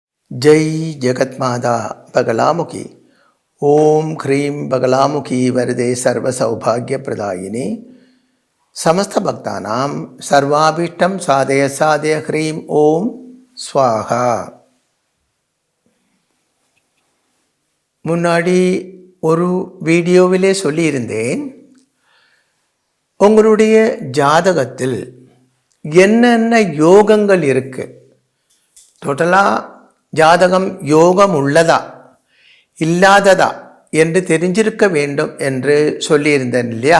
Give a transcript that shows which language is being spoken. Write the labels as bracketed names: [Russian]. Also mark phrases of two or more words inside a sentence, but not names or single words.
[Sanskrit] जय जगत्माता बगलामुखी ओम ह्रीं बगलामुखी वरदे सर्वसौभाग्यप्रदायिनी समस्त भक्तानां सर्वाभीष्टं साधय साधय ह्रीं ओम स्वाहा. [Tamil] முன்னாடி ஒரு வீடியோவிலே சொல்லியிருந்தேன், உங்களுடைய ஜாதகத்தில் என்னென்ன யோகங்கள் இருக்கு, டோட்டலாக ஜாதகம் யோகம் உள்ளதா இல்லாததா என்று தெரிஞ்சிருக்க வேண்டும் என்று சொல்லியிருந்தேன் இல்லையா?